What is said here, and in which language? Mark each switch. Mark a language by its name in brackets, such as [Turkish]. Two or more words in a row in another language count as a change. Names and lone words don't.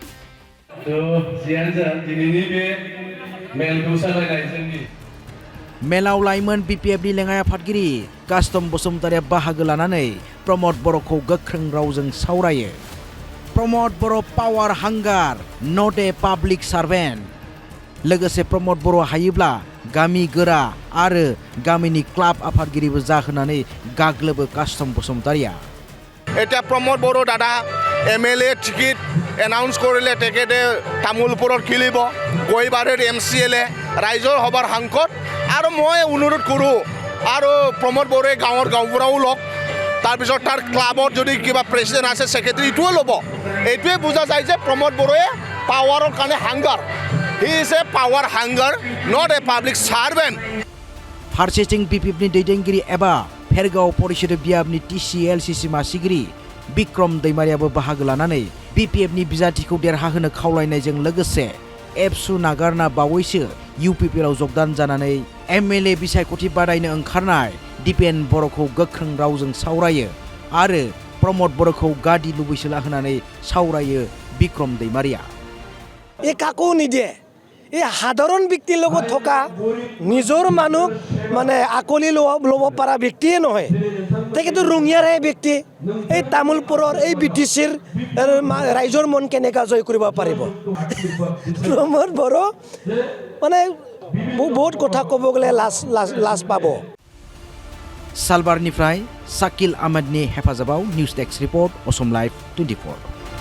[Bodo] मेलाव लाइमोन BPFनि लेङाइ आफादगिरि कास्टम बसुमतारिया बाहागो लानानै प्रमोद बर'खौ गोख्रों रावजों सावरायो। [English] Pramod Boro power hunger, not a public servant. [Bodo] लोगोसे प्रमोद बर' हायोब्ला गामि गोरा आरो गामिनि क्लाब आफादगिरिबो जाहोनानै गाग्लोबो कास्टम बसुमतारिया। [Assamese] এটা প্রমোদ বড়ো দাদা MLA টিকিট এনাউন্স কৰিলে তেখেতে তামোলপুৰত খেলিব, গৈবাৰীৰ MCLA ৰাইজৰ সভাৰ সাংসদ আৰু মই অনুৰোধ কৰোঁ আৰু প্ৰমোদ বড়োৱে গাঁওবুঢ়াও লওক, তাৰপিছত তাৰ ক্লাবত যদি কিবা প্ৰেচিডেণ্ট আছে ছেক্ৰেটাৰী ইটোও ল'ব। এইটোৱে বুজা যায় যে প্ৰমোদ বড়োৱে পাৱাৰৰ কাৰণে হাংগাৰ। [English] He is a power hunger, not a public servant. [Bodo] फारसेथिं BPFनि दैदेनगिरि एबा फेरगाव परिषद बियाबनि TCLCC मासिगिरि बिक्रम दैमारियाबो बाहागो लानानै BPFनि बिजाथिखौ देरहाहोनो खावलायनायजों लोगोसे एबसु नागारना बावैसो UPPLआव जगदान जानानै MLA बिसायख'थि बादायनो ओंखारनाय दिपेन बर'खौ गोख्रों रावजों सावरायो आरो प्रमोद बर'खौ गादि लुबैसोला होनानै सावरायो बिक्रम दैमारिया। [Assamese] এই কাকো নিদিয়ে, এই সাধাৰণ ব্যক্তিৰ লগত থকা নিজৰ মানুহ মানে আকলি ল'ব পৰা ব্যক্তিয়ে নহয়, তেখেতো ৰঙিয়াৰে ব্যক্তি। এই তামোলপুৰৰ এই BTCৰ ৰাইজৰ মন কেনেকৈ জয় কৰিব পাৰিব? প্ৰমোদ বড়ো মানে বহুত কথা ক'ব গ'লে লাজ পাব। [Bodo] सालबारनिफ्राय शाकिल आहमेदनि हेफाजाबाव [English] News Desk Report [Bodo] असम लाइभ 24।